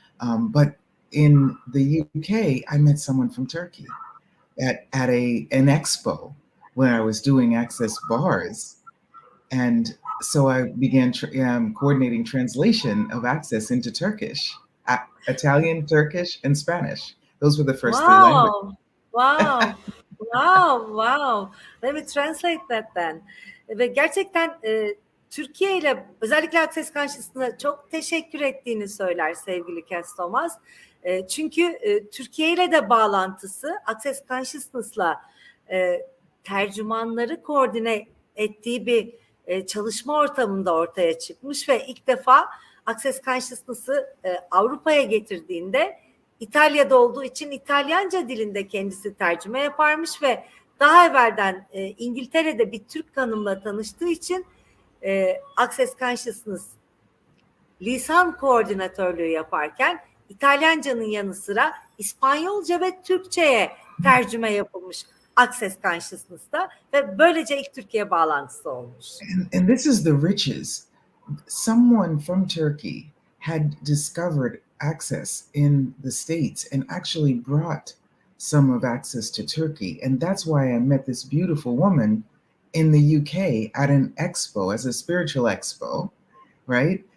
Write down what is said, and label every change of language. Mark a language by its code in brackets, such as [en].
[en] But in the UK, I met someone from Turkey at an expo where I was doing Access bars. And so I began coordinating translation of Access into Turkish, Italian, Turkish, and Spanish. Those were the first three languages. Wow, wow, wow. Let me translate that then. [tr] Ve gerçekten Türkiye ile özellikle Access Consciousness'a çok teşekkür ettiğini söyler sevgili KASS Thomas. Çünkü Türkiye ile de bağlantısı Access Consciousness'la tercümanları koordine ettiği bir çalışma ortamında ortaya çıkmış ve ilk defa Access Consciousness'ı Avrupa'ya getirdiğinde İtalya'da olduğu için İtalyanca dilinde kendisi tercüme yaparmış ve daha evvelden İngiltere'de bir Türk hanımla tanıştığı için Access Consciousness lisan koordinatörlüğü yaparken İtalyanca'nın yanı sıra İspanyolca ve Türkçe'ye tercüme yapılmış Access Consciousness'ta ve böylece ilk Türkiye bağlantısı olmuş. [en] And this is the riches. Someone from Turkey had discovered Access in the States and actually brought some of Access to Turkey. And that's why I met this beautiful woman in the UK at an expo, as a spiritual expo, right?